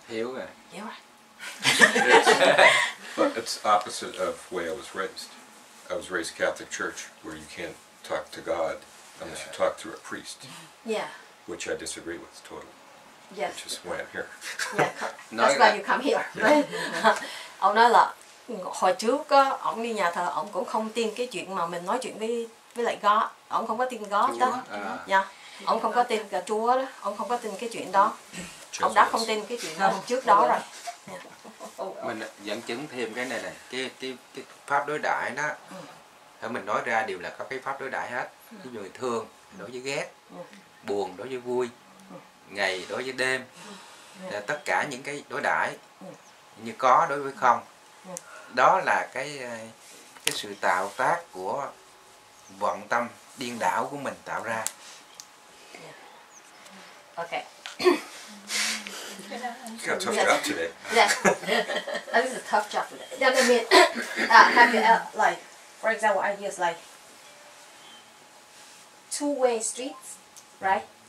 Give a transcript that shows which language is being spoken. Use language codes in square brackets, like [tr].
[vi] Hiểu rồi. [en] You're right. But it's opposite of the way I was raised. I was raised Catholic Church, where you can't talk to God unless you talk through a priest. Yeah. Which I disagree with totally. Yes. Which is why I'm here. Yeah. That's why you come here. Right? [vi] Ông nói là hồi trước á, ông đi nhà thờ, ông cũng không tin cái chuyện mà mình nói chuyện với lại God. Ông không có tin God đó. Dạ. Ông không có tin cả Chúa đó. Ông không có tin cái chuyện đó. Ông đã không tin cái chuyện đó trước đó rồi. Mình dẫn chứng thêm cái này này, cái pháp đối đãi đó, mình nói ra đều là có cái pháp đối đãi hết. Ví dụ như thương đối với ghét, buồn đối với vui, ngày đối với đêm, tất cả những cái đối đãi như có đối với không. Đó là cái sự tạo tác của vọng tâm điên đảo của mình tạo ra. [en] Okay. You got a tough job today. Yeah. This is a tough job today. I mean, have you like, for example, I use like two-way streets, right?